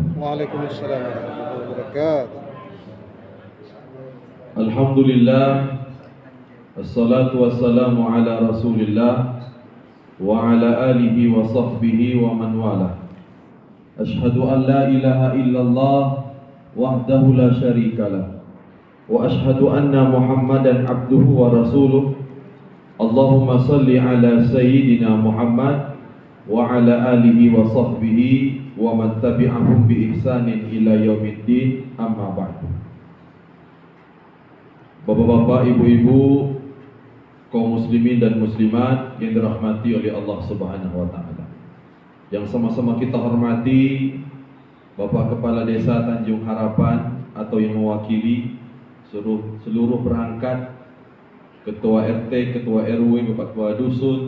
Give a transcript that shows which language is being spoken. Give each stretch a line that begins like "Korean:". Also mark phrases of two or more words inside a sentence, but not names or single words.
Arabic: وعليكم السلام ورحمة الله وبركاته. الحمد لله، الصلاة والسلام على رسول الله وعلى آله وصحبه ومن والاه. أشهد أن لا إله إلا الله وحده لا شريك له وأشهد أن محمدا عبده ورسوله. اللهم صل على سيدنا محمد وعلى آله وصحبه ومن تبعهم بإحسان إلى يوم الدين، أما بعد.
Indonesian: Bapak-bapak, ibu-ibu, kaum muslimin dan muslimat yang dirahmati oleh Allah
Arabic: سبحانه وتعالى.
Indonesian: Yang sama-sama kita hormati Bapak Kepala Desa Tanjung Harapan atau yang mewakili seluruh perangkat, Ketua RT, Ketua RW, Bapak Ketua Dusun.